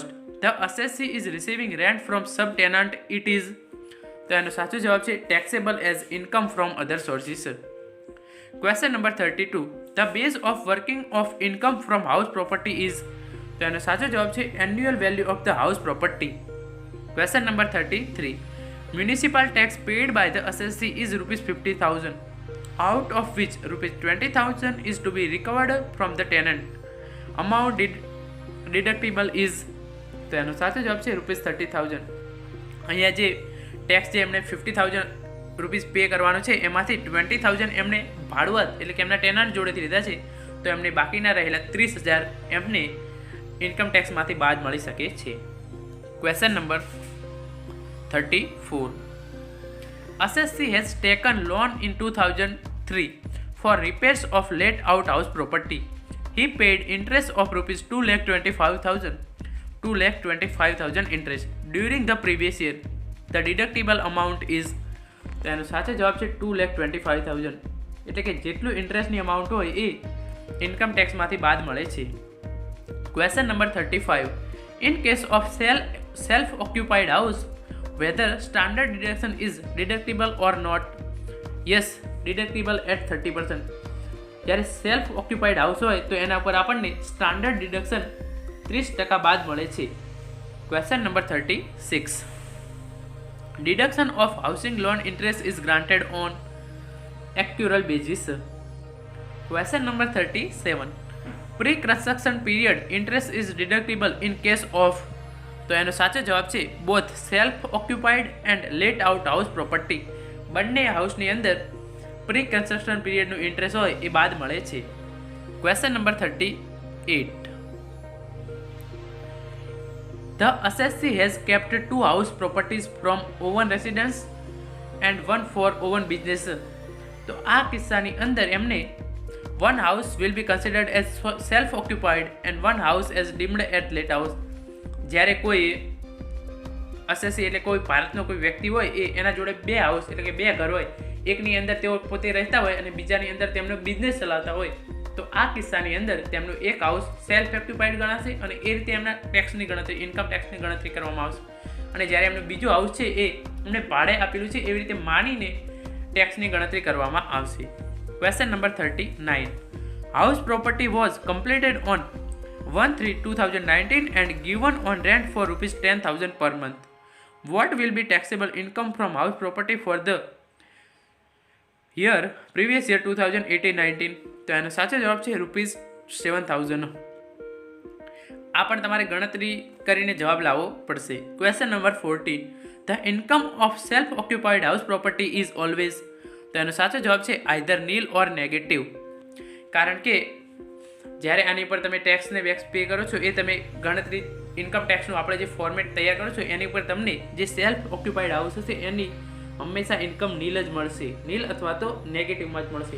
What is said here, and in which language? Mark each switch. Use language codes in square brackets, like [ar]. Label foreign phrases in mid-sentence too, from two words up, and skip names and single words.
[en] the assessee is receiving rent from sub tenant it is, [gu] તો એનો સાચો જવાબ છે [en] taxable as income from other sources. question number 32. the base of working of income from house property is, [gu] તો એનો સાચો જવાબ છે [en] annual value of the house property. question number 33. municipal tax paid by the assessee is ₹50,000, out of which ₹20,000 is to be recovered from the tenant. Amount deductible is, [gu] તો એનો સાચો જવાબ છે ₹30,000. અહીંયા જે ટેક્સ જે એમણે 50,000 રૂપીસ પે કરવાનો છે એમાંથી 20,000 એમને ભાડુઆત એટલે કે એમના ટેનન્ટ જોડેથી લીધા છે, તો એમને બાકીના રહેલા 30,000 એમને [en] income tax [gu] બાદ મળી શકે છે. [en] question number 34. Assessee has taken loan in 2003 for repairs of let out house property. He paid interest of rupees 2,25,000 interest during the previous year. The deductible amount is, [gu] તો એનો સાચો જવાબ છે 2,25,000, એટલે કે જેટલું [en] interest amount [gu] હોય એ [en] income tax [gu] બાદ મળે છે. [en] question number 35. In case of self-occupied house, whether standard deduction is deductible or not? Yes, deductible at 30%. [gu] જ્યારે [en] self occupied house [gu] હોય તો એના પર આપણને [en] standard deduction [gu] 30% બાદ મળે છે. [en] question number 36. Deduction of housing loan interest is granted on actual basis. Question number 37. Pre-construction period interest is deductible in case of, [gu] તો એનો સાચો જવાબ છે [en] both self occupied and let out house property. [gu] બંને હાઉસની અંદર [en] pre construction period interest [gu] હોય એ બાદ મળે છે. [en] question number 38. The assessee has kept 2 house properties from own residence and 1 for own business. [gu] તો આ કિસ્સાની અંદર એમને [en] one house will be considered as self occupied and one house as deemed as let house. [gu] જ્યારે કોઈ અસેસી એટલે કોઈ ભારતનો કોઈ વ્યક્તિ હોય એ એના જોડે 2 હાઉસ એટલે કે 2 ઘર હોય, એકની અંદર તેઓ પોતે રહેતા હોય અને બીજાની અંદર તેમનો બિઝનેસ ચલાવતા હોય, તો આ કિસ્સાની અંદર તેમનું એક હાઉસ [en] self occupied [gu] ગણાશે અને એ રીતે એમના ટેક્સની ગણતરી, [en] income tax [gu] ગણતરી કરવામાં આવશે. અને જ્યારે એમનું બીજું હાઉસ છે એ એમને ભાડે આપેલું છે એવી રીતે માનીને ટેક્સની ગણતરી કરવામાં આવશે. [en] question number 39. House property was completed on 1/3/2019 and given on rent for rupees 10,000 per month. What will be taxable income from house property for the year previous year 2018-19? [gu] તો એનો સાચો જવાબ છે રૂપીસ 7,000. આ પણ તમારે ગણતરી કરીને જવાબ લાવવો પડશે. [en] question number 40. The income of self-occupied house property is always, [gu] તો એનો સાચો જવાબ છે [en] either nil or negative. [gu] કારણ કે જ્યારે આની પર તમે ટેક્સને વેક્સ પે કરો છો એ તમે ગણતરી [en] income tax [gu] આપણે જે ફોર્મેટ તૈયાર કરો છો એની ઉપર તમને જે [en] self occupied house [gu] હશે એની હંમેશા [en] income nil [gu] જ મળશે, નીલ અથવા તો નેગેટિવમાં જ મળશે.